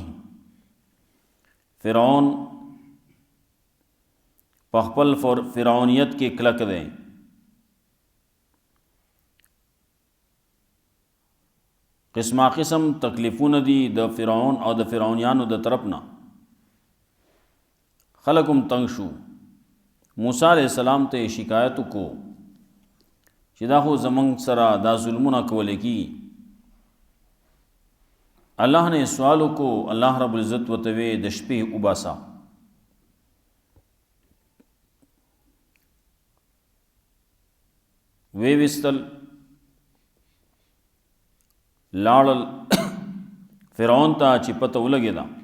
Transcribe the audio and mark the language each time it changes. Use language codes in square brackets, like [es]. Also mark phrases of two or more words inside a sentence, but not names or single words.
[ps] فرعون په خپل فرعونیت کې کلک دی، قسمه قسم تکلیفونه دي د فرعون او د فرعونیانو د طرف نه، خلق هم تنگ شو. موسیٰ [ar] علیہ السلام [ps] ته شکایت کو چې دا خو زمونږ سره دا ظلمونه کولی کی. الله نے سوال کو، الله [ar] رب العزت [ps] ورته وی د شپې وباسه، وی وستل لاړل فرعون ته چې پته ولګېده.